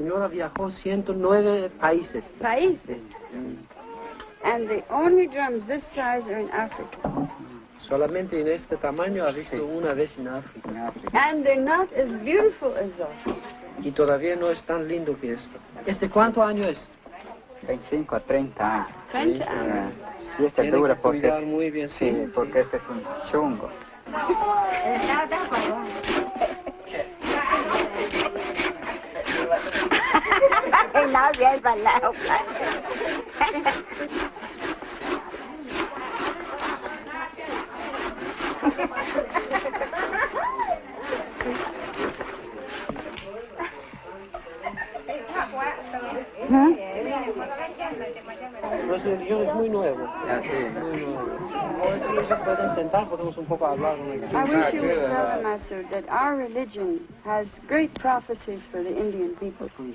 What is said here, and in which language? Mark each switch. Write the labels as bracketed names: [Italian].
[Spanish] Viajó 109 países. Países? [English] And the only drums this size are in Africa. [Spanish] Solamente en este tamaño ha visto una vez en África. [English] And they're not as beautiful as those. [Spanish] Y todavía no es tan lindo que esto. ¿Este cuánto año es? 25 a 30 años. 30 años. Y este dura porque... muy bien, sí, porque este es un chungo. Nadie ha bailado. Nuestro guión es muy nuevo. Muy nuevo. Ahora si ellos pueden sentar, podemos un poco hablar. [English] I wish you would tell them, Master, that our religion has great prophecies for the Indian people.